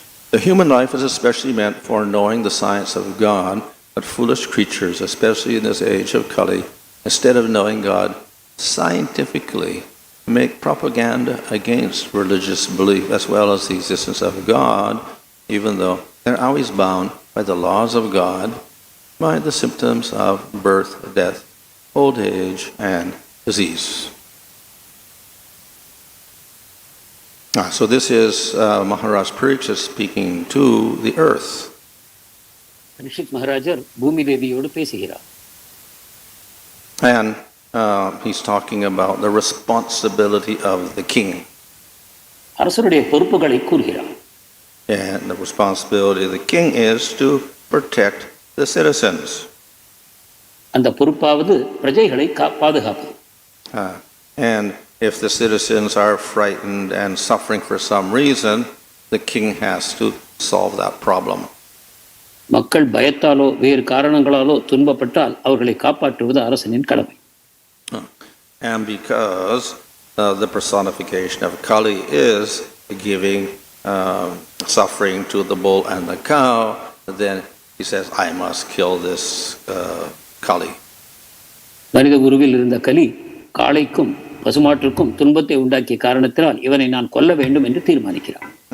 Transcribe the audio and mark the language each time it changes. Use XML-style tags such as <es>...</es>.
<en>The human life is especially meant for knowing the science of God, but foolish creatures, especially in this age of Kali, instead of knowing God scientifically, make propaganda against religious belief as well as the existence of God, even though they're always bound by the laws of God, by the symptoms of birth, death, old age, and disease. So this is Maharaj Parikshit speaking to the earth.</en> <ta>Parikshit மகாராஜர் பூமி தேவியோடு பேசுகிறார்.</ta> <en>And he's talking about the responsibility of the king.</en> <ta>அரசருடைய பொறுப்புகளை கூறுகிறார்.</ta> <en>And the responsibility of the king is to protect the citizens.</en> <ta>அந்த பொறுப்பாவது பிரஜைகளை பாதுகாப்பது.</ta> <en>And if the citizens are frightened and suffering for some reason, the king has to solve that problem.</en> <ta>மக்கள் பயத்தாலோ வேறு காரணங்களாலோ துன்பப்பட்டால் அவர்களை காப்பாற்றுவது அரசனின் கடமை.</ta> <en>And because the personification of Kali is giving suffering to the bull and the cow, then he says, I must kill this Kali.</en> <ta>மனித உருவில் இருந்த கலி காளைக்கும் பசுமாற்றுக்கும் துன்பத்தை உண்டாக்கிய காரணத்தினால் இவனை நான் கொல்ல வேண்டும் என்று தீர்மானிக்கிறான்.</ta>